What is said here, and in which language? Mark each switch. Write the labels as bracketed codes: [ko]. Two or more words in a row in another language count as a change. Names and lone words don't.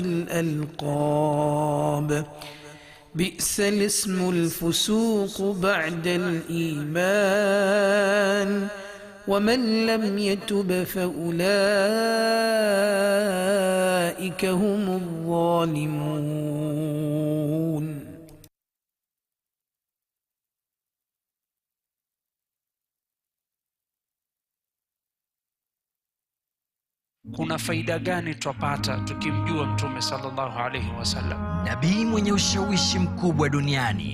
[ar] بالألقاب بئس الاسم الفسوق بعد الإيمان ومن لم يتب فأولئك هم الظالمون. [sw] Kuna faida gani twapata tukimjua Mtume [ar] صلى الله عليه وسلم? [sw] Nabii mwenye ushawishi mkubwa duniani.